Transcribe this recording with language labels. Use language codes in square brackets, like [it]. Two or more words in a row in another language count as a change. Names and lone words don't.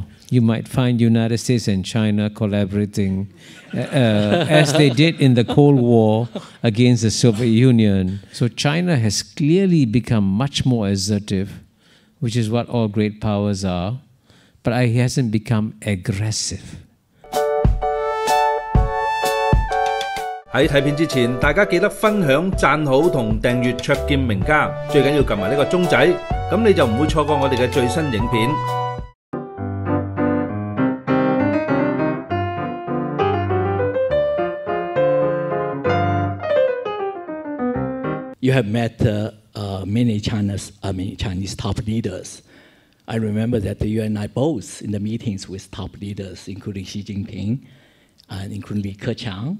[en] You might find United States and China collaborating as they did in the Cold War against the Soviet Union. So China has clearly become much more assertive, which is what all great powers are, but it hasn't become aggressive. [yue] 喺睇片之前，大家記得分享、讚好同訂閱灼見名家，最緊要撳埋呢個鐘仔，咁你就唔會錯過我哋嘅最新影片。 [en] You have met many Chinese top leaders. I remember that you and I both in the meetings with top leaders, including Xi Jinping and including Li Keqiang.